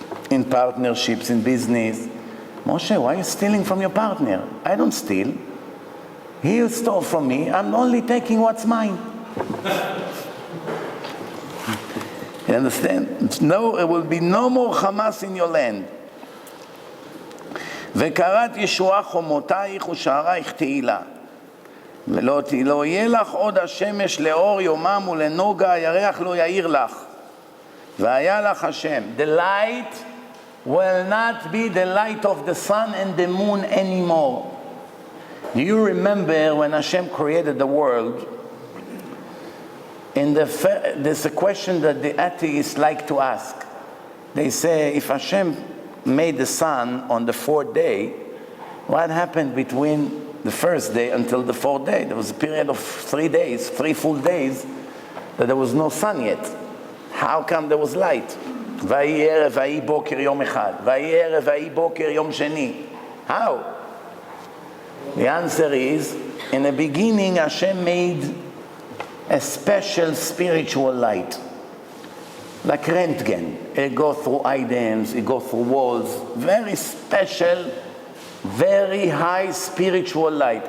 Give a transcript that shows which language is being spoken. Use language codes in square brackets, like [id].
[en] In partnerships, in business. Moshe, why are you stealing from your partner? I don't steal. He stole from me. I'm only taking what's mine. You understand? No, there will be no more Hamas in your land. [he] וקראת ישועה חומותייך ושערייך תהילה. ולא יהיה לך עוד השמש לאור יומם ולנוגה הירח לא יאיר לך. והיה לך השם. [en] The light will not be the light of the sun and the moon anymore. Do you remember when Hashem created the world? There's a question that the atheists like to ask. They say, if Hashem made the sun on the fourth day, what happened between the first day until the fourth day? There was a period of 3 days, 3 full days, that there was no sun yet. How come there was light? [he] ויהי ערב ויהי בוקר יום אחד. ויהי ערב ויהי בוקר יום שני. [en] How? The answer is, in the beginning Hashem made a special spiritual light. Like Röntgen. It goes through items, it goes through walls. Very special, very high spiritual light.